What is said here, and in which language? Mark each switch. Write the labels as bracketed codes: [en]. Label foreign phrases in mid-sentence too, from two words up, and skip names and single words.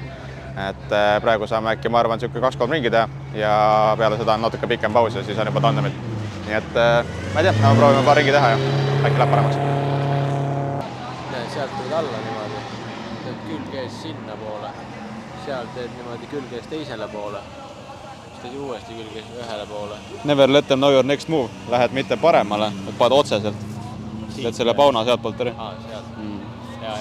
[et] Et praegu saame äkki, ma arvan, siuke 2-3 ringi teha ja peale seda on natuke pikem paus ja siis on juba tandemid. Nii et ma ei tea, me proovime paar ringi teha ja äkki läheb paremaks. Sealt tuled alla niimoodi, teed külgees sinna poole, seal teed niimoodi külgees teisele poole, siis teed uuesti külgees ühele poole. [en] Never let them know your next move. [et] Lähed mitte paremale, et paned otseselt. Teed selle pauna sealt poolt ära.